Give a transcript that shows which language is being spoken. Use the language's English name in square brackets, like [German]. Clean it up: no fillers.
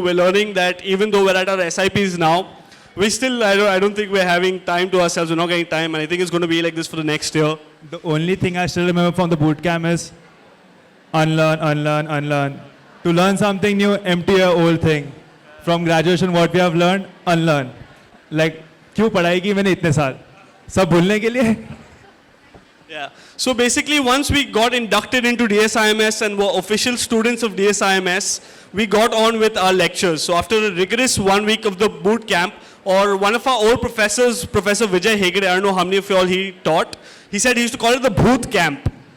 [English] We're learning that even though we're at our SIPs now, we still, I don't think we're having time to ourselves, we're not getting time, and I think it's going to be like this for the next year. The only thing I still remember from the boot camp is unlearn, unlearn, unlearn. To learn something new, empty your old thing. From graduation, what we have learned, unlearn. [Hindi] Like, क्यों पढ़ाई की मैंने इतने साल? सब भूलने के लिए? [English] Yeah. So basically, once we got inducted into DSIMS and were official students of DSIMS, we got on with our lectures. So after a rigorous 1 week of the boot camp, or one of our old professors, Professor Vijay Hegde, I don't know how many of you all he taught, he said he used to call it the Bhoot Camp.